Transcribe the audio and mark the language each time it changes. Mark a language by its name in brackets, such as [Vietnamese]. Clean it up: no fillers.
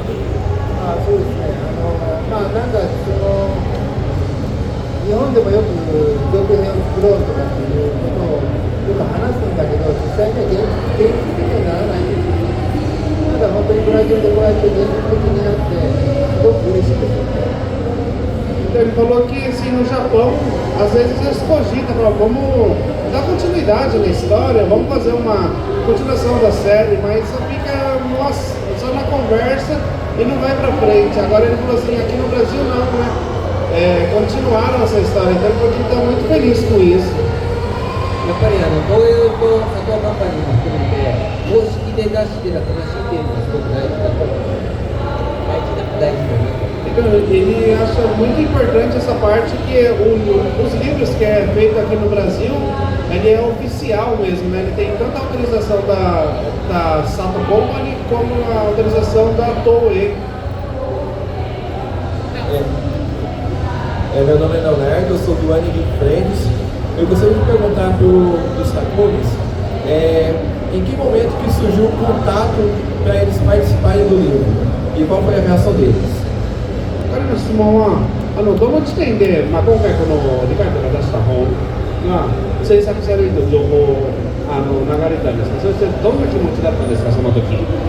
[Japanese] そうですね、なんか日本でもよく続編を作ろうとかっていうことをよく話すんだけど、実際には現実的にはならないんですよ。ただ本当にブラジルでこうやって現実的になってすごく嬉しいですよね。 [Portuguese] Então ele falou que assim, no Japão, às vezes eles cogitam, falam, vamos dar continuidade na história, vamos fazer uma continuação da série, mas só fica só na conversa e não vai pra frente. Agora ele falou assim, aqui no Brasil não, né? Continuaram essa história, então ele falou que está muito feliz com isso. [Japanese] やっぱり東映と佐藤カンパニーも含めて公式で出してる話っていうのがすごく大事だと大事だなと。 [Portuguese] Então, ele acha muito importante essa parte que os livros que é feito aqui no Brasil, ele é oficial mesmo, né? Ele tem tanto a autorização da Sato Company como a autorização da Toei. Meu nome é Leonardo, eu sou do Anime Friends. Eu gostaria de perguntar para os Takumis em que momento que surgiu o contato para eles participarem do livro e qual foi a reação deles. [Japanese] 彼の質問はどの時点で、今回このリカイトが出した本が制作されるという情報を流れたんですが、そしてどんな気持ちだったんですか、その時。